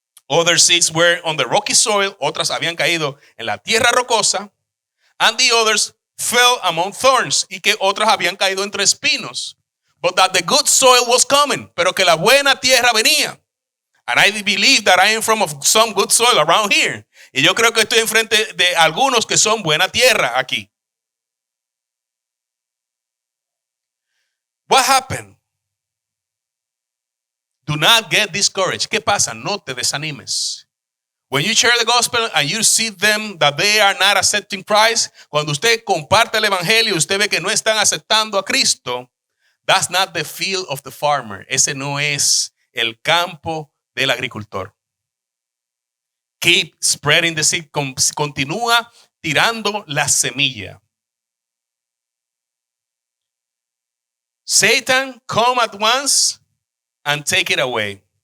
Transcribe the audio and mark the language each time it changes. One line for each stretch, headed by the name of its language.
English: Other seeds were on the rocky soil,
Spanish: otras habían caído en la tierra rocosa,
English: and the others fell among thorns,
Spanish: y que otras habían caído entre espinos.
English: But that the good soil was coming,
Spanish: pero que la buena tierra venía.
English: And I believe that I am from some good soil around here.
Spanish: Y yo creo que estoy enfrente de algunos que son buena tierra aquí.
English: What happened? Do not get discouraged.
Spanish: ¿Qué pasa? No te desanimes.
English: When you share the gospel and you see them that they are not accepting Christ,
Spanish: cuando usted comparte el evangelio y usted ve que no están aceptando a Cristo,
English: that's not the field of the farmer.
Spanish: Ese no es el campo del agricultor.
English: Keep spreading the seed.
Spanish: Continúa tirando la semilla.
English: Satan come at once and take it away.